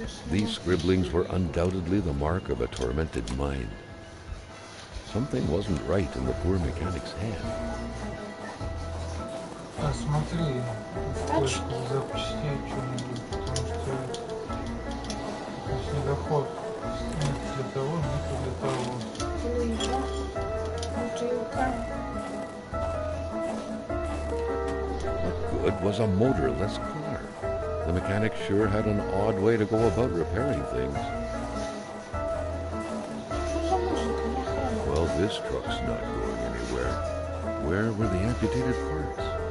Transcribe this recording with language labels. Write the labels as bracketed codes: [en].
[en] These scribblings were undoubtedly the mark of a tormented mind. Something wasn't right in the poor mechanic's head. [ru] А смотри, в Тачки. поисках запчастей что-нибудь, потому что снегоход нет для того, нет для того. Лыжа. Бутылка. [en] What good was a motorless car? The mechanic sure had an odd way to go about repairing things. [ru] Что за музыка? Нахрена? [en] Well, this truck's not going anywhere. Where were the amputated parts?